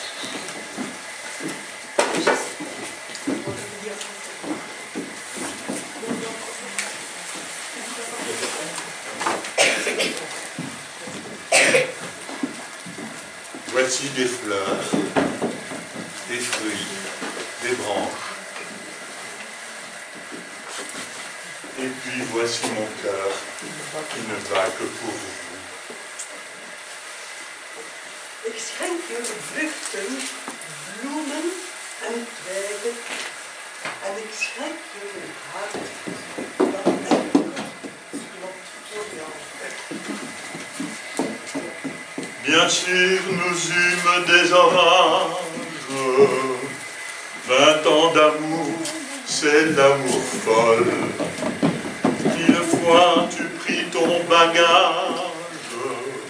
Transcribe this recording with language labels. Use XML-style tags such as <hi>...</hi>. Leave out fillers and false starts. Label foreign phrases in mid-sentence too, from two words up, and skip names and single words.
<fr>Voici des fleurs, des fruits, des branches. Et puis voici mon cœur qui ne bat que pour vous.</fr> <nl>Ik schenk je vruchten, bloemen en twijgen. En ik schenk je een hart dat enkel klopt voor jou.</nl> <fr>Bien sûr, nous eûmes des orages. 20 ans d'amour, c'est l'amour folle. 1000 fois tu pris ton bagage.</fr>